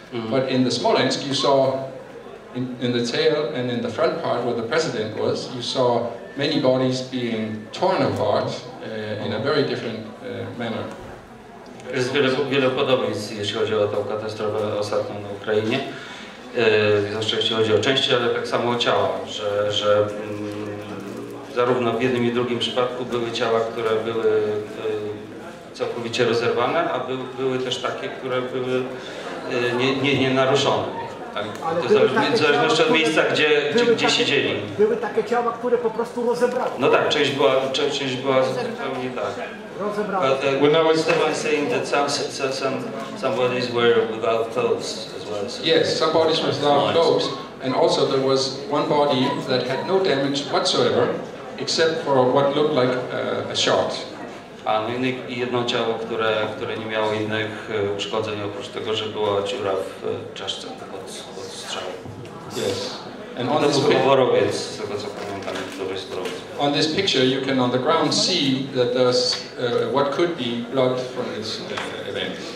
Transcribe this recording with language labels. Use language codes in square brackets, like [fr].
[en] But in the Smolensk, you saw in the tail and in the front part where the president was, you saw many bodies being torn apart in a very different manner. [pl] Jest wiele podobieństw, jeśli chodzi o tą katastrofę ostatnią na Ukrainie, zwłaszcza jeśli chodzi o części, ale tak samo o ciała, że zarówno w jednym i drugim przypadku były ciała, które były całkowicie rozerwane, a były też takie, które były nienaruszone. Tak, to w zależności od miejsca, gdzie siedzieli. Były takie ciała, które po prostu rozebrały. No tak, część była zupełnie tak. Rozebrały. [en] When I was saying that some bodies were without clothes as well. So yes, some bodies were without clothes, and also there was one body that had no damage whatsoever, except for what looked like a shot. [pl] A no i jedno ciało, które nie miało innych uszkodzeń, oprócz tego, że była dziura w czaszce od strzału. [en] Yes. And on this picture, [pl] z tego co pamiętam, dobrej sprawy. [en] On this picture, you can on the ground see that there's what could be blood from this event.